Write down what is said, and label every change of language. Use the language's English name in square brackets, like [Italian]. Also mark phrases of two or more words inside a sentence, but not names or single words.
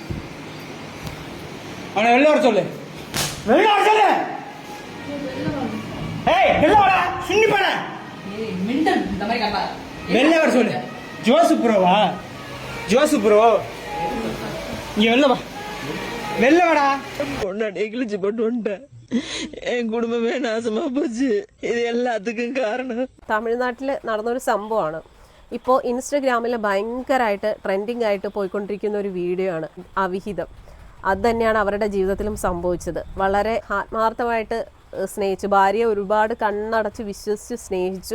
[Tamil] அவனை வெளில வர சொல்லு வெளில வர சொல்லு ஏய் வெளில வாடா சுண்ணி போடா மிண்டல் இந்த மாதிரி கண்டா வெளில வர சொல்லு ஜோசு ப்ரோவா ஜோசு ப்ரோ இங்க வெளில வா வெளில வாடா பொண்ணாடியே கிழிச்சு போட்டு வந்துட்டேன் என் குடும்பமே நாசமா പോச்சு [Malayalam] ഇത് എല്ലാത്തിനും കാരണം തമിഴ്നാട്ടിൽ നടന്നൊരു സംഭവമാണ് ഇപ്പോൾ ഇൻസ്റ്റഗ്രാമിൽ ഭയങ്കരമായിട്ട് ട്രെൻഡിങ് ആയിട്ട് പോയിക്കൊണ്ടിരിക്കുന്ന ഒരു വീഡിയോ ആണ് അവിഹിതം. അത് തന്നെയാണ് അവരുടെ ജീവിതത്തിലും സംഭവിച്ചത്. വളരെ ആത്മാർത്ഥമായിട്ട് സ്നേഹിച്ചു, ഭാര്യയെ ഒരുപാട് കണ്ണടച്ച് വിശ്വസിച്ച് സ്നേഹിച്ചു.